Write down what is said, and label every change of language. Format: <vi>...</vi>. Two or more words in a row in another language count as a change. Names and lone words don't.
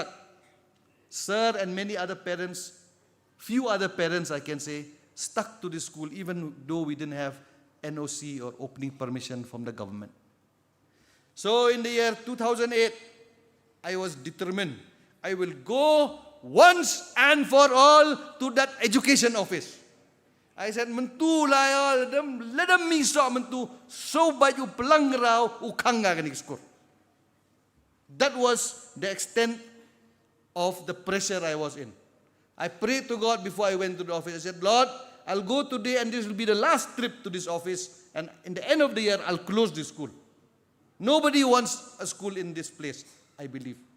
<en>Sir and many other parents, few other parents I can say, stuck to this school even though we didn't have NOC or opening permission from the government. So in the year 2008, I was determined. I will go once and for all to that education office. I said, "Mentu lah, let them miso mentu, so baju pelangrau ukanga kanik. That was the extent of the pressure I was in. I prayed to God before I went to the office. I said, "Lord, I'll go today and this will be the last trip to this office, and in the end of the year, I'll close this school. Nobody wants a school in this place, I believe."</en>